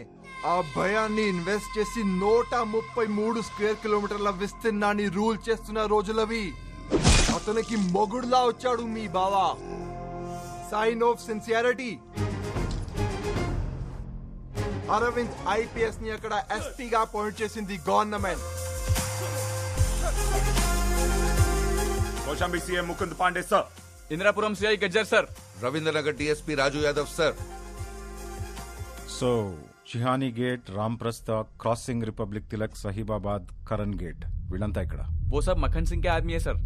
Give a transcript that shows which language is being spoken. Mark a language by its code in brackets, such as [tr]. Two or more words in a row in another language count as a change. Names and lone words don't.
[te] ఆ భయాన్ని ఇన్వెస్ట్ చేసి 133 [en] square kilometres [te] విస్తీర్ణాన్ని రూల్ చేస్తున్న రోజులవి. అతనికి మొగుడులా వచ్చాడు మీ బావా. [en] sign of sincerity. [te] అరవింద్ ఐపీఎస్ ని అక్కడ ఎస్పీగా అపాయింట్ చేసింది గవర్నమెంట్. [hi] कौशाम्बी सीएम मुकुंद पांडे सर. इंदिरापुरम सीआई गज्जर सर. रविंद्रनगर डीएसपी राजू यादव सर. [te] సో షిహానీ గేట్, రాంప్రస్థ, క్రాసింగ్, రిపబ్లిక్ తిలక్, సహీబాబాద్, కరణ్ గేట్, వీళ్ళంతా ఇక్కడ. [hi] वो सब मक्खन सिंह के आदमी है सर.